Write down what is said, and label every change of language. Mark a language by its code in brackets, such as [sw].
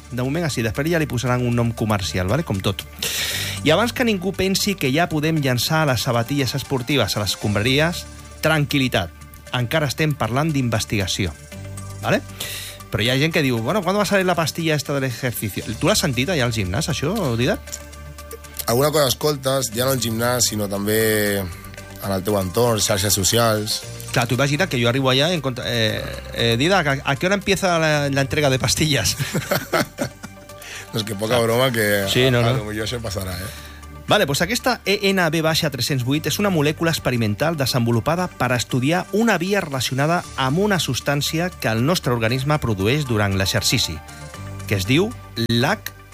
[ca] De moment, així, després ja li posaran un nom comercial, vale? Com tot. I abans que ningú pensi que ja podem llançar les sabatilles esportives a les escombraries, tranquil·litat, encara estem parlant d'investigació. Vale? Però hi ha gent que diu, bueno, [es] ¿cuándo va a salir la pastilla esta [ca] de l'exercici? Tu l'has sentit allà al gimnàs, això, Didac? Alguna cosa escoltes, ja no al gimnàs, sinó també en el teu entorn, xarxes socials... Clar, tu imagina que jo arribo allà i encontro... [es] Didac, ¿a qué hora empieza la entrega de pastillas? [ca] No, és que poca broma que... Sí, no, no. A lo millor això passarà, eh? Vale, pues aquesta ENB-308 és una molècula experimental desenvolupada per estudiar una via relacionada amb una substància que el nostre organisme produeix durant l'exercici, que es diu LAC/PHE.